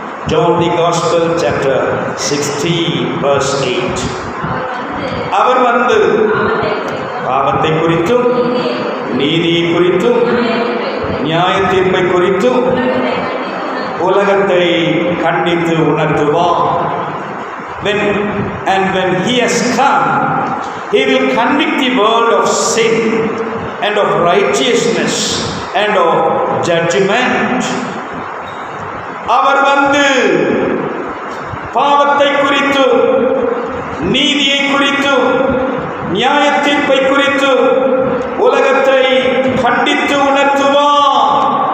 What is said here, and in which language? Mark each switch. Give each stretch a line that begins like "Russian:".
English: John the Gospel chapter 16 verse 8.
Tamil: அவர் வந்து பாவத்தை குறித்தும் நீதியை குறித்தும் நியாய தீர்ப்பை குறித்தும் உலகத்தை கண்டித்து உணர்த்துவார்.
English: When he has come, he will convict the world of sin and of righteousness and of judgment.
Tamil: அவர் வந்து பாவத்தை குறித்தும் நீதியை குறித்தும் நியாய தீர்ப்பை குறித்தும் உலகத்தை கண்டித்து உணர்த்துவார்.